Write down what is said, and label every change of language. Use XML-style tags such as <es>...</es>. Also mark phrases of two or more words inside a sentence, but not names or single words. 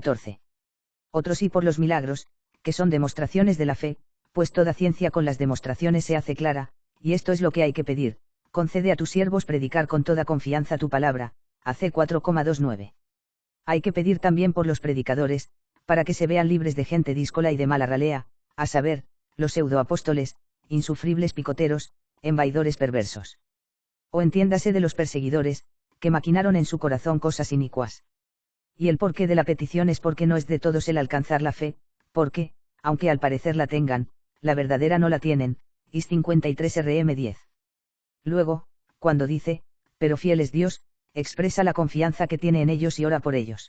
<es>Otros y por los milagros, que son demostraciones de la fe, pues toda ciencia con las demostraciones se hace clara, y esto es lo que hay que pedir, concede a tus siervos predicar con toda confianza tu palabra, AC 4,29. Hay que pedir también por los predicadores, para que se vean libres de gente díscola y de mala ralea, a saber, los pseudoapóstoles, insufribles picoteros, embaidores perversos. O entiéndase de los perseguidores, que maquinaron en su corazón cosas inicuas. Y el porqué de la petición es porque no es de todos el alcanzar la fe, porque, aunque al parecer la tengan, la verdadera no la tienen, Is 53 RM 10. Luego, cuando dice, pero fiel es Dios, expresa la confianza que tiene en ellos y ora por ellos.</es>